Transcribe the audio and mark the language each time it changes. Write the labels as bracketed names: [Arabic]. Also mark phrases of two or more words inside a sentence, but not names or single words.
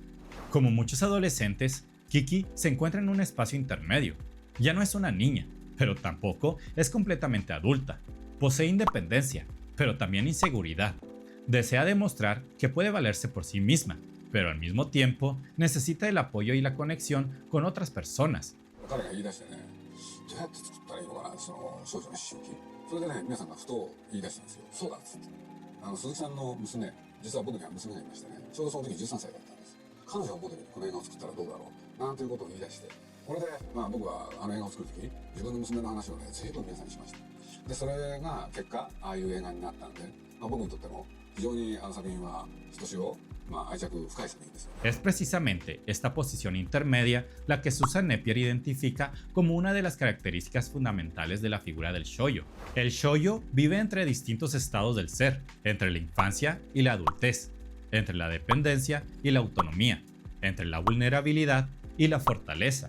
[Spanish] Como muchos adolescentes, Kiki se encuentra en un espacio intermedio. Ya no es una niña, pero tampoco es completamente adulta. Posee independencia, pero también inseguridad. Desea demostrar que puede valerse por sí misma, pero al mismo tiempo necesita el apoyo y la conexión con otras personas. [Japanese] 彼が言い出してね、じゃあどうやって作ったらいいのかな、その少女の思春期。それでね、皆さんがふと言い出したんですよ。そうだっつって。鈴木さんの娘、実は僕には娘がいましてね、ちょうどその時13歳だったんです。彼女をモデルにこの映画を作ったらどうだろうなんていうことを言い出して、これで僕は映画を作る時自分の娘の話をね随分皆さんにしました。でそれが結果ああいう映画になったんで、僕にとっても非常に作品はひとしお愛着深い作品です。 [Spanish] Es precisamente esta posición intermedia la que Susan Napier identifica como una de las características fundamentales de la figura del shoujo. El shoujo vive entre distintos estados del ser, entre la infancia y la adultez, entre la dependencia y la autonomía, entre la vulnerabilidad y la fortaleza.